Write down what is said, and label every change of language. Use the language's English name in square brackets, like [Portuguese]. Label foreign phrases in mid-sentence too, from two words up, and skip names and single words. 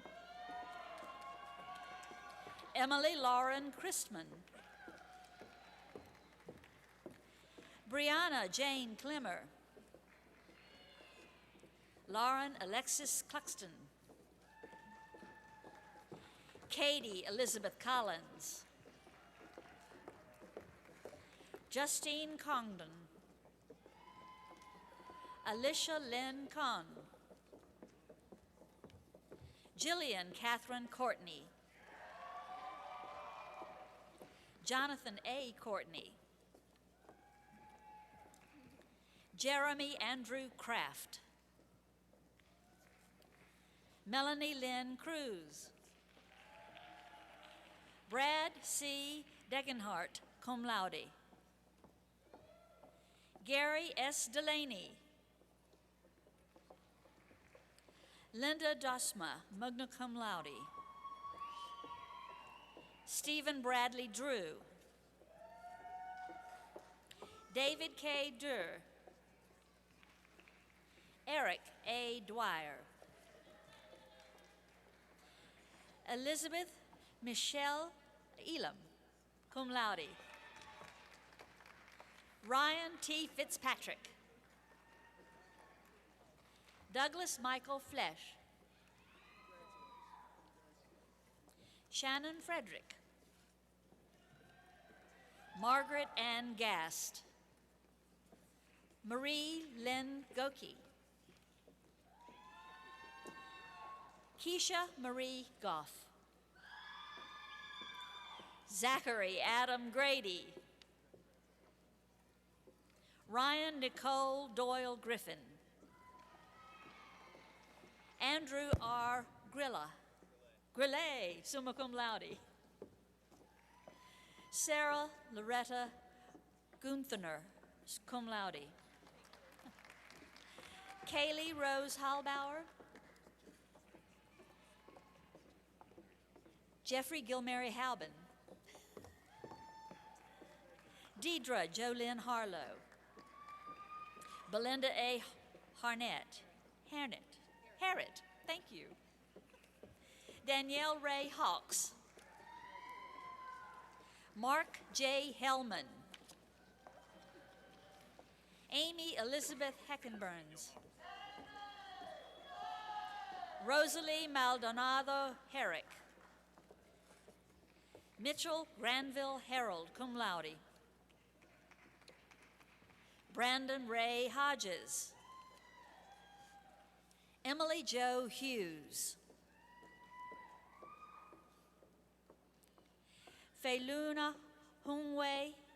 [English] Emily Lauren Christman. Brianna Jane Clemmer. Lauren Alexis Cluxton. Katie Elizabeth Collins. Justine Congdon. Alicia Lynn Kahn. Jillian Catherine Courtney. Jonathan A. Courtney. Jeremy Andrew Kraft. Melanie Lynn Cruz. Brad C. Degenhart, [Latin] cum laude. [English] Gary S. Delaney. Linda Dosma, [Latin] magna cum laude. [English] Stephen Bradley Drew. David K. Durr. Eric A. Dwyer. Elizabeth Michelle Elam, [Latin] cum laude. [English] Ryan T. Fitzpatrick. Douglas Michael Flesh. Shannon Frederick. Margaret Ann Gast. Marie Lynn Goki. Keisha Marie Goff. Zachary Adam Grady. Ryan Nicole Doyle Griffin. Andrew R. Grillet, [Latin] summa cum laude. [English] Sarah Loretta Guntherner, [Latin] cum laude. [English] Kaylee Rose Hallbauer. Jeffrey Gilmary Halbin. Deidre Jolynn Harlow. Belinda A. Harrett, thank you. Danielle Ray Hawks. Mark J. Hellman. Amy Elizabeth Heckenburns. Rosalie Maldonado Herrick. Mitchell Granville Harold, [Latin] cum laude. [English] Brandon Ray Hodges. Emily Jo Hughes. Feluna Hungwei.